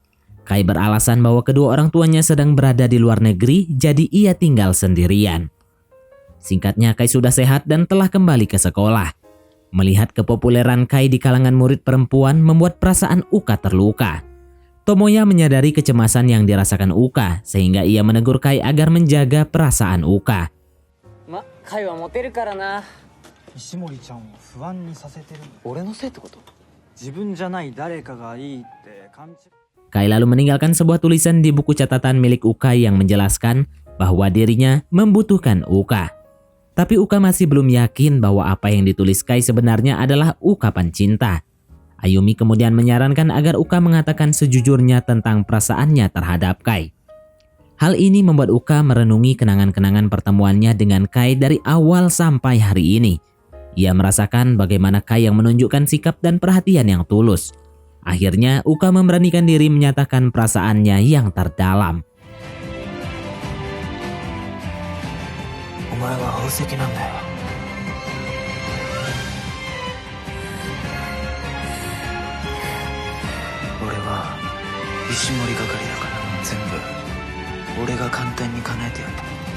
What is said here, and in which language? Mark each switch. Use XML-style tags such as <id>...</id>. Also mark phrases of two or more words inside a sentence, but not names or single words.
<id>Kai beralasan bahwa kedua orang tuanya sedang berada di luar negeri, jadi ia tinggal sendirian. Singkatnya, Kai sudah sehat dan telah kembali ke sekolah. Melihat kepopuleran Kai di kalangan murid perempuan membuat perasaan Uka terluka. Tomoya menyadari kecemasan yang dirasakan Uka, sehingga ia menegur Kai agar menjaga perasaan Uka.</id> <ja>会はモテるからな。石森ちゃんを不安にさせてる。俺のせいってこと？自分じゃない誰かがいいって感じ。</ja> <id>Kai lalu meninggalkan sebuah tulisan di buku catatan milik Uka yang menjelaskan bahwa dirinya membutuhkan Uka. Tapi Uka masih belum yakin bahwa apa yang ditulis Kai sebenarnya adalah ungkapan cinta. Ayumi kemudian menyarankan agar Uka mengatakan sejujurnya tentang perasaannya terhadap Kai. Hal ini membuat Uka merenungi kenangan-kenangan pertemuannya dengan Kai dari awal sampai hari ini. Ia merasakan bagaimana Kai yang menunjukkan sikap dan perhatian yang tulus. Akhirnya Uka memberanikan diri menyatakan perasaannya yang terdalam.</id> <ja>お前は宝石なんだよ。俺は石森係だから全部俺が簡単に叶えてやった。</ja>